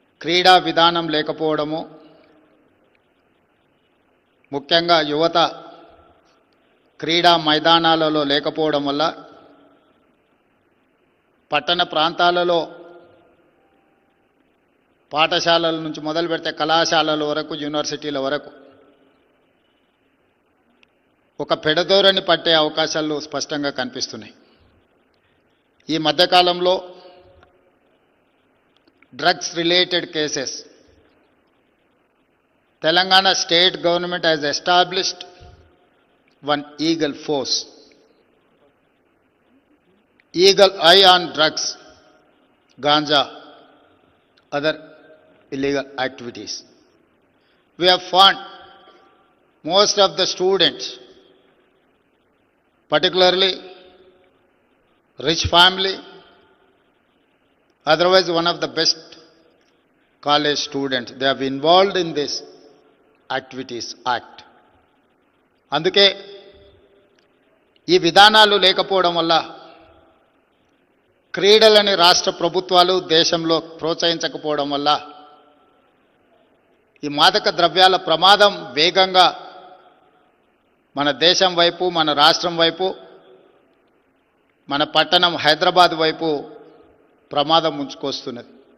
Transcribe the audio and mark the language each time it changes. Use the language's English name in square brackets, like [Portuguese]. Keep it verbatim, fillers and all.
[Telugu] క్రీడా విధానం లేకపోవడము, ముఖ్యంగా యువత క్రీడా మైదానాలలో లేకపోవడం వల్ల పట్టణ ప్రాంతాలలో పాఠశాలల నుంచి మొదలు పెడితే కళాశాలల వరకు, యూనివర్సిటీల వరకు ఒక పెడదోరని పట్టే అవకాశాలు స్పష్టంగా కనిపిస్తున్నాయి. [English] ఈ మధ్యకాలంలో drugs related cases, Telangana state government has established one eagle force, eagle eye on drugs, ganja, other illegal activities. We have found most of the students, particularly rich family, otherwise one of the best college students, they have involved in this activities act. [Telugu] అందుకే ఈ విధానాలు లేకపోవడం వల్ల క్రీడలని రాష్ట్ర ప్రభుత్వాలు దేశంలో ప్రోత్సహించకపోవడం వల్ల ఈ మాదక ద్రవ్యాల ప్రమాదం వేగంగా మన దేశం వైపు, మన రాష్ట్రం వైపు, మన పట్టణం హైదరాబాద్ వైపు ప్రమాదం ముంచుకొస్తున్నది.